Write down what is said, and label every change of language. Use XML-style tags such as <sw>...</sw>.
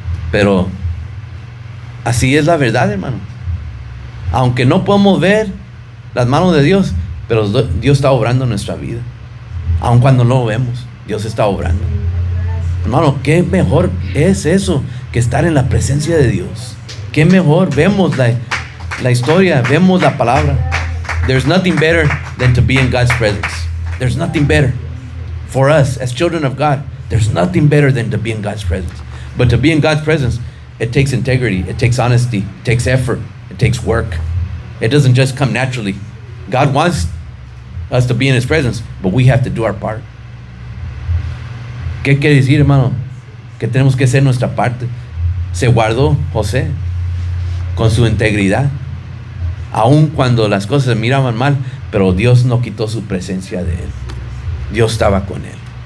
<es>Pero así es la verdad, hermano. Aunque no podemos ver las manos de Dios, pero Dios está obrando en nuestra vida. Aun cuando no lo vemos, Dios está obrando. Hermano, qué mejor es eso que estar en la presencia de Dios. Qué mejor. Vemos la historia, vemos la palabra.</es> <en>There's nothing better than to be in God's presence. There's nothing better for us as children of God. There's nothing better than to be in God's presence. But to be in God's presence, it takes integrity, it takes honesty, it takes effort, it takes work. It doesn't just come naturally. God wants us to be in His presence, but we have to do our part.</en> <es>¿Qué quiere decir, hermano? Que tenemos que hacer nuestra parte. Se guardó José con su integridad, aun cuando las cosas se miraban mal, pero Dios no quitó su presencia de él. Dios estaba con él.</es>